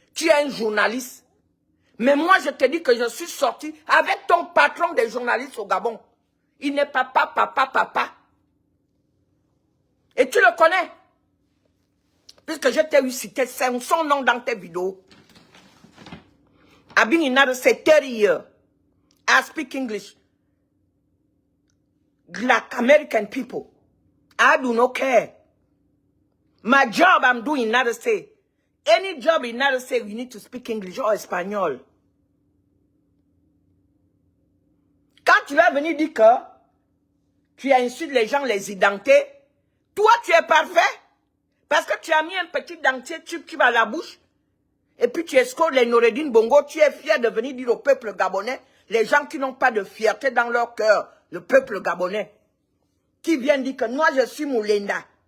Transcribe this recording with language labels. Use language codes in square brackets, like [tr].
[fr] Tu es un journaliste. Mais moi, je te dis que je suis sorti avec ton patron des journalistes au Gabon. Il n'est pas papa. Et tu le connais. Puisque je t'ai eu cité son nom dans tes vidéos. [en] I've been in another say 30 years. I speak English. Like American people. I do not care. My job I'm doing in another state. Any job in another state, you need to speak English or Espagnol. [fr] Quand tu vas venir dire que tu insultes les gens, les identités, toi tu es parfait. Parce que tu as mis un petit dentier tu à la bouche. Et puis tu escortes les Noureddin Bongo. Tu es fier de venir dire au peuple gabonais, les gens qui n'ont pas de fierté dans leur cœur, le peuple gabonais, qui viennent dire que moi je suis Moulinda.